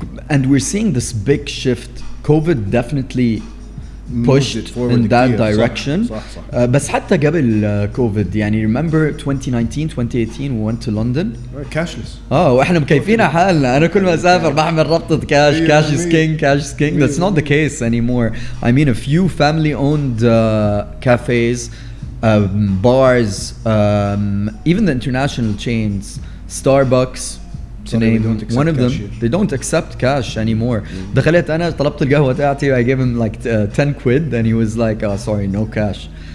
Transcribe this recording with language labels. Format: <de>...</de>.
<en>And we're seeing this big shift. COVID definitely pushed in that direction.</en> <ar>صح. بس حتى قبل كوفيد يعني</ar> <en>remember 2019 2018 we went to London. Cashless.</en> <ar>واحنا مكيفين حالنا. انا كل ما اسافر بعمل ربطة</ar> <en>cash is king. That's not the case anymore. I mean a few family owned cafes, bars, even the international chains, Starbucks to name one of them, they don't accept cash anymore.</en> <ar>دخلت انا طلبت القهوة تاعتي,</ar> <en>I gave him like 10 quid and he was like, oh sorry, no cash.</en>